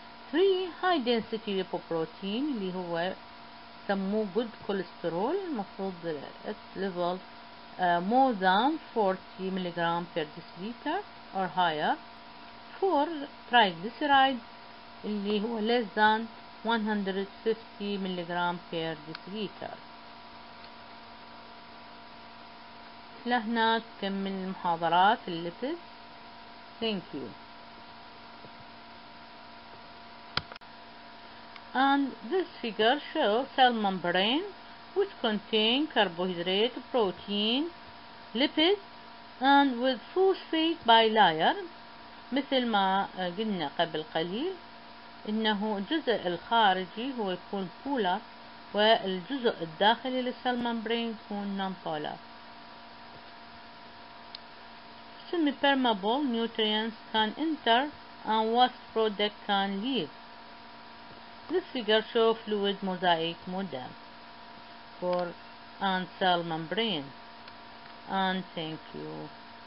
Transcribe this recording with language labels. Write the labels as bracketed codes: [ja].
[en] 3, high density lipoprotein [ar] اللي هو سموه [en] good cholesterol، [ar] مفروض [en] its level more than 40 milligram per deciliter or higher. 4, triglyceride [ar] اللي هو [en] less than 150 milligram per deciliter. [ar] لهنا تكمل المحاضرات الليبيد. [en] Thank you. And this figure shows cell membrane which contain carbohydrate, protein, lipids and with phosphate bilayer. [ar] مثل ما قلنا قبل قليل إنه الجزء الخارجي هو يكون [en] polar [ar] والجزء الداخلي للسيل membrane يكون [en] non-polar. Semi-permeable nutrients can enter and waste product can leave. This figure shows fluid mosaic model for and cell membrane. And thank you.